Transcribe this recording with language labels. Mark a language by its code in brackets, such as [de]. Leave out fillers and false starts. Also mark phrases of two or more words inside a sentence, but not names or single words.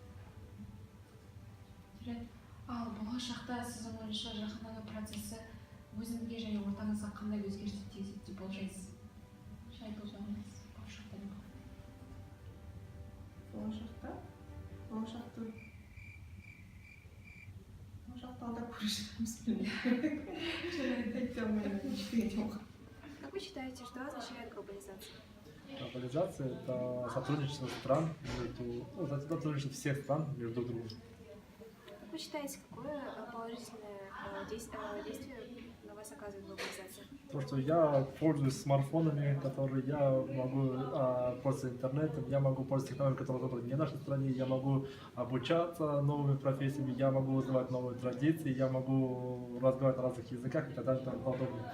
[kk] Жарайды, ал болашақта сіздің ойыңызша жаһандану процесі өзіңізге және ортаңызға қандай өзгерістер тигізеді деп болжайсыз? Жай болжаңыз, болашақта не болады? Болашақта алдап көре жатырмыз, білмеймін. Айта алмаймын, ештеңе жоқ. [ru] Как вы считаете, что означает глобализация? Глобализация – это сотрудничество стран сотрудничество всех стран между друг другом. Как вы считаете, какое положительное действие на вас оказывает глобализация? То, что я пользуюсь смартфонами, которые я могу пользоваться интернетом, я могу пользоваться технологиями, которые выбраны не в нашей стране, я могу обучаться новыми профессиями, я могу узнавать новые традиции, я могу разговаривать на разных языках и так далее и тому подобное.